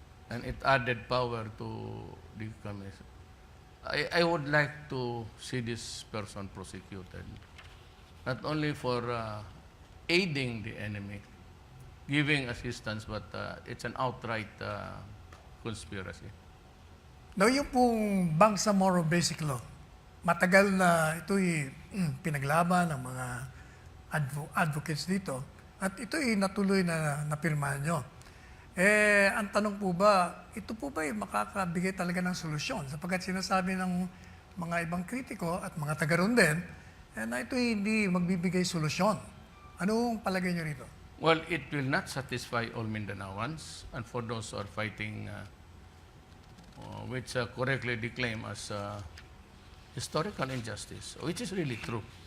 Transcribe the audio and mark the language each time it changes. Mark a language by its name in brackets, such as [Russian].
[English] And it added power to the commission. I would like to see this person prosecuted, not only for aiding the enemy, giving assistance, but it's an outright conspiracy. [Filipino] Now, yung pong Bangsamoro Basic Law, matagal na ito'y pinaglaban ng mga advocates dito at ito'y natuloy na napirmahan nyo. Ang tanong po ba, ito po ba ay makakabigay talaga ng solusyon? Sapagkat sinasabi ng mga ibang kritiko at mga taga-roon din, na ito hindi magbibigay solusyon. Anong palagay nyo rito? [English] Well, it will not satisfy all Mindanaoans, and for those who are fighting, which correctly declaim as historical injustice, which is really true.